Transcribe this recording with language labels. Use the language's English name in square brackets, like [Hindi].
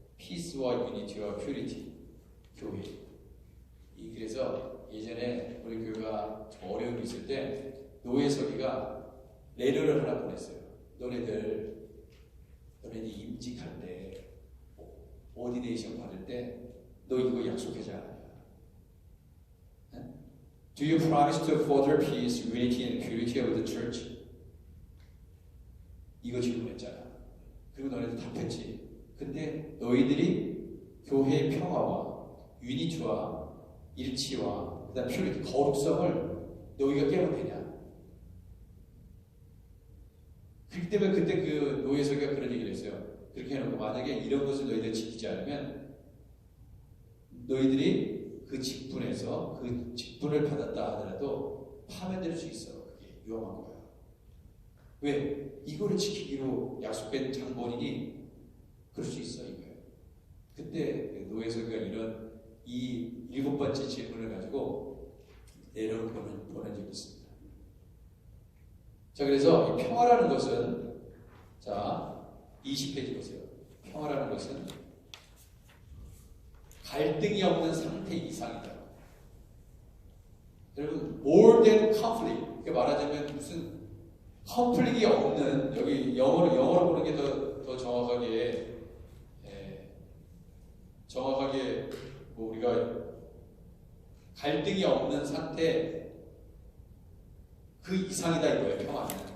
[Korean] 피스와 유니티와 퓨리티 교회. 그래서 예전에 우리 교회가 어려움이 있을 때 노예석이가 레터를 하나 보냈어요. 너네들 임직할 때 오디네이션 받을 때 너 이거 약속하지 않았냐? [English] Do you promise to further peace, unity, and purity of the church? [Korean] 이거 질문했잖아. 그리고 너네들 답했지. 근데 너희들이 교회의 평화와 유니티와 일치와 그다음 퓨리티, 거룩성을 너희가 깨면 되냐? 그렇기 때문에 그때 그 노예석이가 그런 얘기를 했어요. 그렇게 해놓고 만약에 이런 것을 너희들 지키지 않으면 너희들이 그 직분에서 그 직분을 받았다 하더라도 파면될 수 있어. 그게 위험한 거야. 왜? 이거를 지키기로 약속된 장본인이 그럴 수 있어 이거예요. 그때 노예석이가 이런 이 7번째 질문을 가지고 내려를 보낸 적이 있습니다. 자, 그래서 이 평화라는 것은, 자, 20페이지 보세요. 평화라는 것은 갈등이 없는 상태 이상이다. 여러분, [English] more than conflict. [Korean] 이렇게 말하자면 무슨 컨플릭이 없는, 여기 영어로 보는 게 더 정확하게, 정확하게 뭐 우리가 갈등이 없는 상태, 그 이상이다 이거예요.